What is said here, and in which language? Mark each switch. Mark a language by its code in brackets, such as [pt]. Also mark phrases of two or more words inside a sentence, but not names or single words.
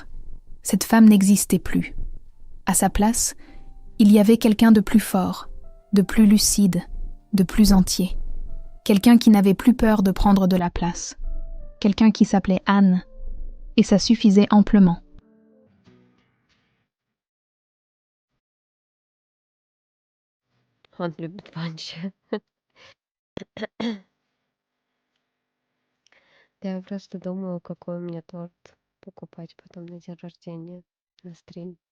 [fr] Cette femme n'existait plus. À sa place, il y avait quelqu'un de plus fort, de plus lucide, de plus entier. Quelqu'un qui n'avait plus peur de prendre de la place. Quelqu'un qui s'appelait Anne. Et ça suffisait amplement. [ru] Он любит панчи. Да я просто думаю, какой мне торт покупать потом на день рождения, на стрим.